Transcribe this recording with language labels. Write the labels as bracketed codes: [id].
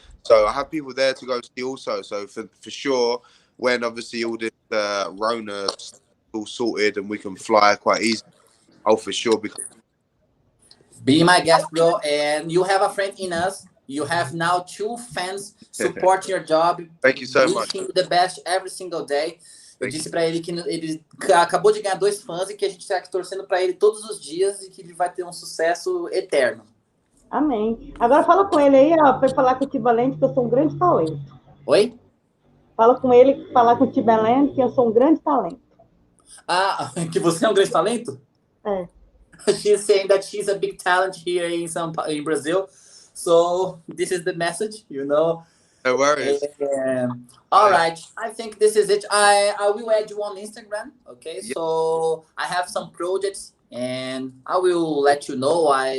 [en] So I have people there to go see also. So for sure, when obviously all this Rona all sorted and we can fly quite easy, I'll for sure be my guest, bro. And you have a friend in us. You have now 2 fans support your job. Thank you so much. Wishing the best every single day. [pt] Eu disse para ele que ele acabou de ganhar 2 fãs e que a gente está aqui torcendo para ele todos os dias e que ele vai ter um sucesso eterno. Amém. Agora fala com ele aí, ó, para falar com o Timbaland, que eu sou um grande talento. Oi? Fala com ele, falar com o Timbaland, que eu sou um grande talento. Ah, que você é um grande talento? É. [en] She's saying that she's a big talent here in Brazil. So this is the message, you know. No worries. All right, I think this is it. I will add you on Instagram, okay? Yeah. So I have some projects, and I will let you know.